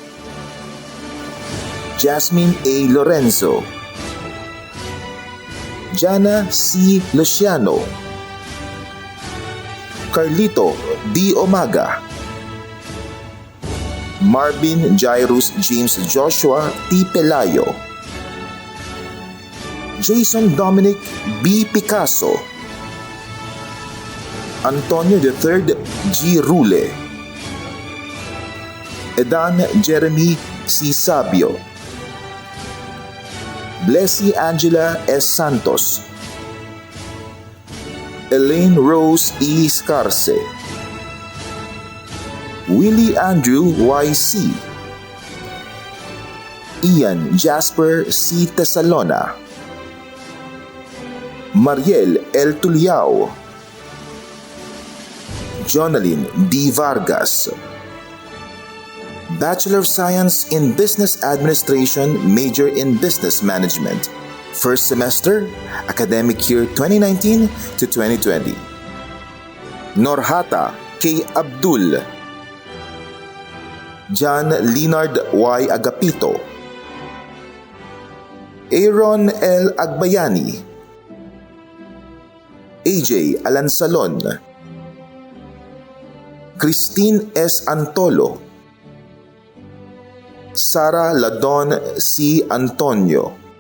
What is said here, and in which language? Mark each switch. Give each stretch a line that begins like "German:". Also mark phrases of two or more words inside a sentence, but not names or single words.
English: Jasmine A. Lorenzo. Jana C. Luciano. Carlito D. Omaga. Marvin Jairus James Joshua T. Pelayo. Jason Dominic B. Picasso. Antonio III G. Rule. Edan Jeremy C. Sabio. Blessy Angela S. Santos. Elaine Rose E. Scarce. Willie Andrew Y. C. Ian Jasper C. Tesalona. Mariel L. Tuliao. Jonalyn D. Vargas. Bachelor of Science in Business Administration, major in Business Management. First semester, academic year 2019 to 2020. Norhata K. Abdul. John Leonard Y. Agapito. Aaron L. Agbayani. AJ Alansalon. Christine S. Antolo. Sara Ladon C. Antonio.